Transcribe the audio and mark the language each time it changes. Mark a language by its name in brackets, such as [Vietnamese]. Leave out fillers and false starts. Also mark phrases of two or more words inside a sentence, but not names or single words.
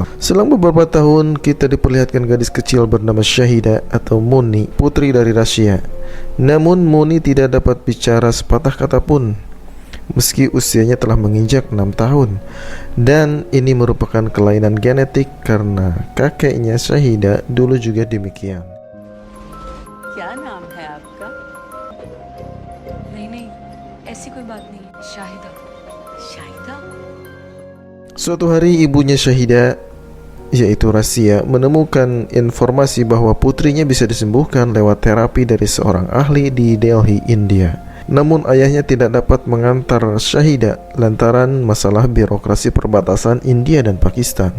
[Indonesian] Selang beberapa tahun kita diperlihatkan gadis kecil bernama Shahida atau Muni, putri dari Rasia. Namun Muni tidak dapat bicara sepatah kata pun meski usianya telah menginjak 6 tahun. Dan ini merupakan kelainan genetik karena kakeknya Shahida dulu juga demikian. [Hindi] क्या नाम है आपका? नहीं, ऐसी कोई बात नहीं। शाहिदा। शाहिदा? [Indonesian] Suatu hari ibunya Shahida yaitu Rasia menemukan informasi bahwa putrinya bisa disembuhkan lewat terapi dari seorang ahli di Delhi, India. Namun ayahnya tidak dapat mengantar Shahida lantaran masalah birokrasi perbatasan India dan Pakistan.